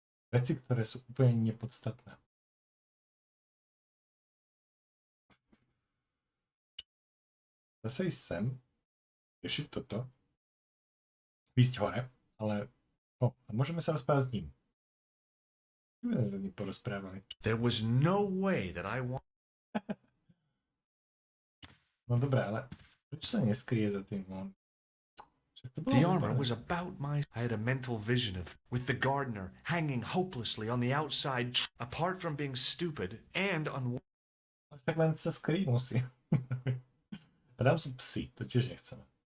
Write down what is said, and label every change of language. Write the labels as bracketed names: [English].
[Slovak] Veci, ktoré sú úplne nepodstatné. Zase ísť sem, riešiť toto, ísť hore, ale a môžeme sa rozprávať s ním. My sme sa s ním porozprávali. [English] There was no way that I want... [Slovak] No dobré, ale prečo sa neskrie za tým? No? [English] The armor was about my... I had a mental vision of, with the gardener hanging hopelessly on the outside, apart from being stupid and [Slovak] Však len sa skryť musí. A tam sú psi, to tiež nechceme.